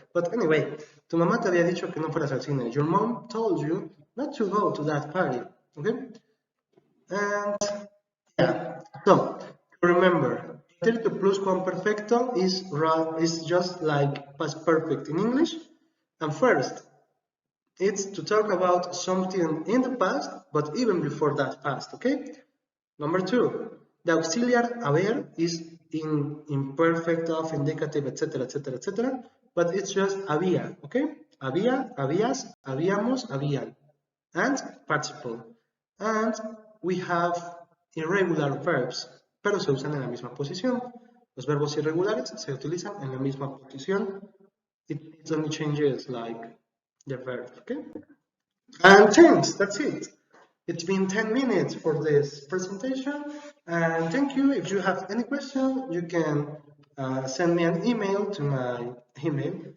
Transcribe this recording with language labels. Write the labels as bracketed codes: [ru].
[en] But anyway, [es] tu mamá te había dicho que no fueras al cine. [en] Your mom told you not to go to that party. Okay? And yeah, so remember, pretérito pluscuamperfecto is just like past perfect in English. And first, it's to talk about something in the past, but even before that past, okay? Number 2, the auxiliary haber is in imperfect of, indicative, etc., etc., etc., but it's just había, okay? [es] Había, habías, habíamos, habían, [en] and participle. And we have irregular verbs, [es] pero se usan en la misma posición. Los verbos irregulares se utilizan en la misma posición. [en] It only changes like the verb, okay? And thanks, that's it. It's been 10 minutes for this presentation, and thank you. If you have any question, you can send me an email to my email.